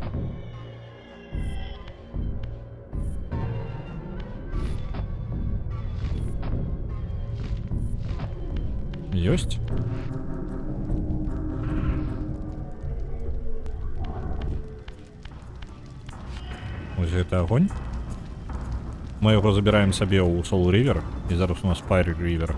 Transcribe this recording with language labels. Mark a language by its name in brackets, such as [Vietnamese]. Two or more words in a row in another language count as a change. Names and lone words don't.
[Belarusian] Ёсць. Вось гэта агонь. Мы яго забіраем сабе ў Soul River, і зараз у нас Fire River.